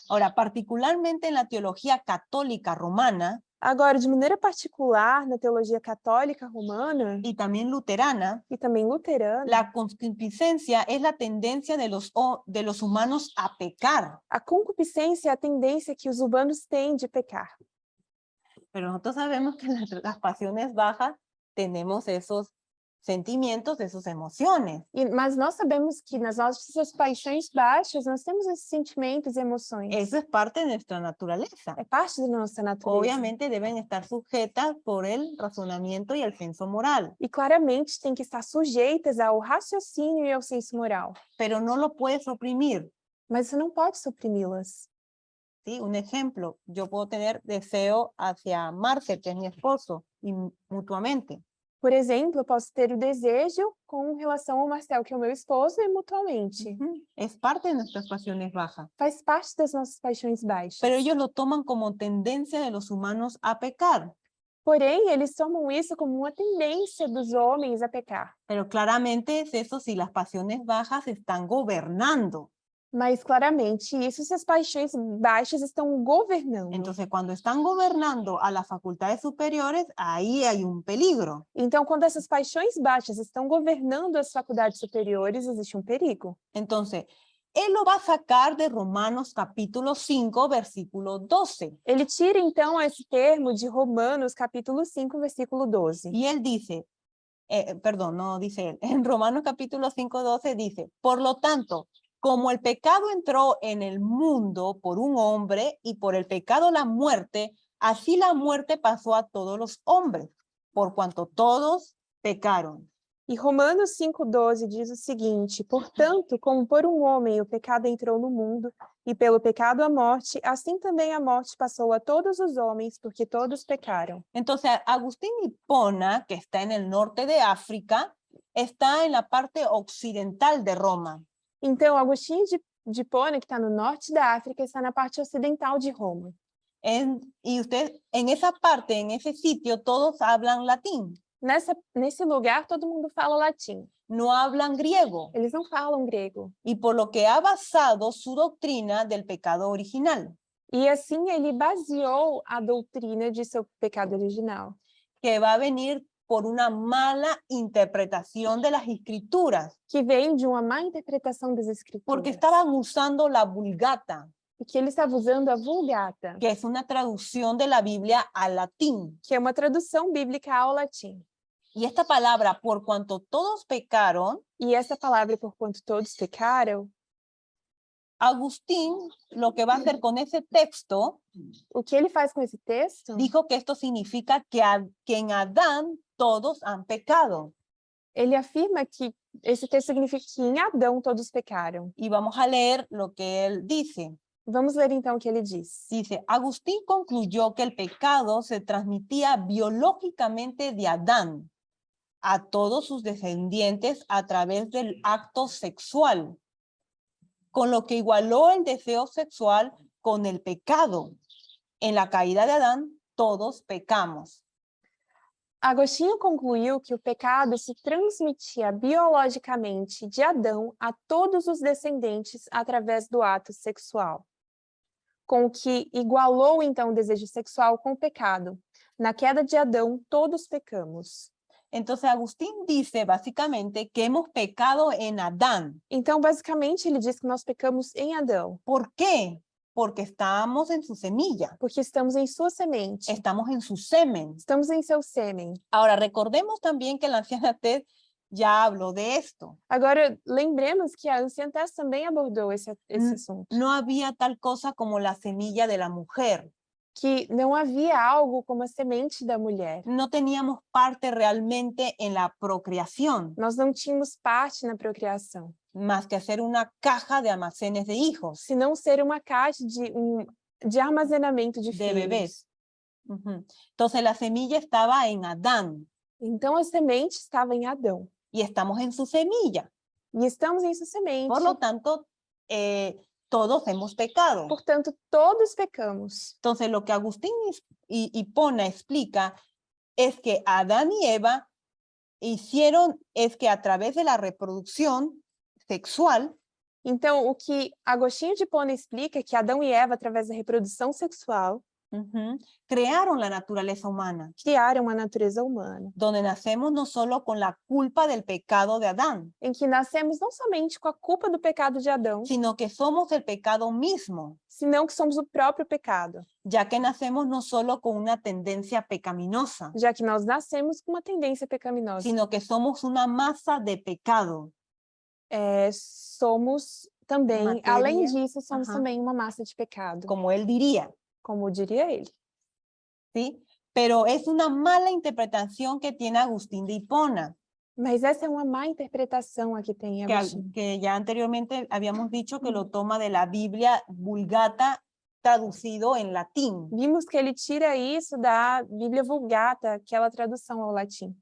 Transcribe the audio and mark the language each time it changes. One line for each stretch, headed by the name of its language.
Spanish: Ahora, particularmente en la teología católica romana
Portuguese: Agora, de maneira particular, na teologia católica romana
Spanish: y también luterana,
Portuguese: e também luterana,
Spanish: la concupiscencia es la tendencia de los humanos a pecar.
Portuguese: a concupiscência é a tendência que os humanos têm de pecar.
Spanish: Pero nosotros sabemos que en las pasiones bajas tenemos esos sentimientos, esas emociones.
Portuguese: Mas nós sabemos que nas nossas paixões baixas, nós temos esses sentimentos e emoções.
Spanish: Eso es parte de nuestra naturaleza.
Portuguese: É parte da nossa natureza.
Spanish: Obviamente deben estar sujetas por el razonamiento y el senso moral,
Portuguese: E claramente tem que estar sujeitas ao raciocínio e ao senso moral.
Spanish: pero no lo puedes oprimir.
Portuguese: Mas você não pode suprimi-las.
Spanish: ¿Sí? Un ejemplo, yo puedo tener deseo hacia Marcel, que es mi esposo, y mutuamente.
Portuguese: Por exemplo, eu posso ter o desejo com relação ao Marcel, que é o meu esposo, e mutuamente.
Spanish: Es parte de nuestras pasiones bajas.
Portuguese: Faz parte das nossas paixões baixas.
Spanish: Pero ellos lo toman como tendencia de los humanos a pecar.
Portuguese: Porém, eles tomam isso como uma tendência dos homens a pecar.
Spanish: Pero claramente es eso si las pasiones bajas están gobernando.
Portuguese: Mas claramente isso se as paixões baixas estão governando.
Spanish: Entonces, cuando están gobernando a las facultades superiores, ahí hay un peligro.
Portuguese: Então, quando essas paixões baixas estão governando as faculdades superiores, existe um perigo.
Spanish: Entonces, él lo va a sacar de Romanos capítulo 5, versículo 12.
Portuguese: Ele tira, então, esse termo de Romanos, capítulo 5, versículo 12.
Spanish: Y él dice, perdón, no dice él, en Romanos capítulo 5, 12 dice, por lo tanto, como el pecado entró en el mundo por un hombre y por el pecado la muerte, así la muerte pasó a todos los hombres, por cuanto todos pecaron.
Portuguese: E Romanos 5,12 diz o seguinte: portanto, como por um homem o pecado entrou no mundo, e pelo pecado a morte, assim também a morte passou a todos os homens, porque todos pecaram.
Spanish: Entonces, Agustín Hipona, que está en el norte de África, está en la parte occidental de Roma.
Portuguese: Então, Agostinho de Hipona, que está no norte da África, está na parte ocidental de Roma.
Spanish: Y usted, en esa parte, en ese sitio, todos hablan latín,
Portuguese: Nesse lugar, todo mundo fala latim.
Spanish: no hablan griego,
Portuguese: Eles não falam grego.
Spanish: y por lo que ha basado su doctrina del pecado original,
Portuguese: E assim ele baseou a doutrina de seu pecado original,
Spanish: que va a venir por una mala interpretación de las escrituras,
Portuguese: que vem de uma má interpretação das escrituras.
Spanish: porque estaban usando la Vulgata,
Portuguese: E que ele estava usando a Vulgata,
Spanish: que es una traducción de la Biblia al latín.
Portuguese: que é uma tradução bíblica ao latim.
Spanish: Y esta palabra, por cuanto todos pecaron,
Portuguese: E essa palavra, por quanto todos pecaram,
Spanish: Agustín lo que va a hacer con ese texto,
Portuguese: o que ele faz com esse texto?
Spanish: dijo que esto significa que en Adán todos han pecado.
Portuguese: Ele afirma que esse texto significa que em Adão todos pecaram.
Spanish: Y vamos a leer lo que él dice.
Portuguese: Vamos ler então o que ele diz.
Spanish: Dice, Agustín concluyó que el pecado se transmitía biológicamente de Adán a todos sus descendientes a través del acto sexual, con lo que igualó el deseo sexual con el pecado. En la caída de Adán, todos pecamos.
Portuguese: Agostinho concluiu que o pecado se transmitia biologicamente de Adão a todos os descendentes através do ato sexual, com o que igualou então o desejo sexual com o pecado. Na queda de Adão, todos pecamos.
Spanish: Entonces Agustín dice básicamente que hemos pecado en Adán.
Portuguese: Então, basicamente, ele diz que nós pecamos em Adão,
Spanish: ¿Por qué? Porque estamos en su semilla,
Portuguese: porque estamos em sua semente,
Spanish: estamos en su semen.
Portuguese: estamos em seu sêmen.
Spanish: Ahora, recordemos también que la anciana Ted ya habló de esto.
Portuguese: Agora, lembremos que a Anciã Tess também abordou esse assunto,
Spanish: No había tal cosa como la semilla de la mujer.
Portuguese: que não havia algo como a semente da mulher.
Spanish: No teníamos parte realmente en la procreación,
Portuguese: Nós não tínhamos parte na procriação,
Spanish: más que hacer una caja de almacenes de hijos,
Portuguese: se não ser uma caixa de armazenamento de de filhos.
Spanish: bebés. Ujú. Entonces la semilla estaba en Adán
Portuguese: Então, a semente estava em Adão,
Spanish: y estamos en su semilla.
Portuguese: e estamos em sua semente.
Spanish: Por lo tanto, todos hemos pecado.
Portuguese: Portanto, todos pecamos.
Spanish: Entonces, lo que Agustín Hipona explica es que Adán y Eva hicieron, es que a través de la reproducción sexual,
Portuguese: Então, o que Agostinho de Hipona explica é que Adão e Eva, através da reprodução sexual,
Spanish: crearon la naturaleza humana,
Portuguese: criaram a natureza humana,
Spanish: donde nacemos no solo con la culpa del pecado de Adán,
Portuguese: em que nascemos não somente com a culpa do pecado de Adão,
Spanish: sino que somos el pecado mismo,
Portuguese: senão que somos o próprio pecado,
Spanish: ya que nacemos no solo con una tendencia pecaminosa,
Portuguese: já que nós nascemos com uma tendência pecaminosa.
Spanish: sino que somos una masa de pecado.
Portuguese: Somos também, Matéria, além disso, somos aham. também uma massa de pecado,
Spanish: Como él diría,
Portuguese: como diria ele.
Spanish: ¿sí? Pero es una mala interpretación que tiene Agustín de Hipona,
Portuguese: Mas essa é uma má interpretação a que tem Agostinho.
Spanish: que ya anteriormente habíamos dicho que lo toma de la Biblia Vulgata traducido en latín.
Portuguese: Vimos que ele tira isso da Bíblia Vulgata, aquela tradução ao latim.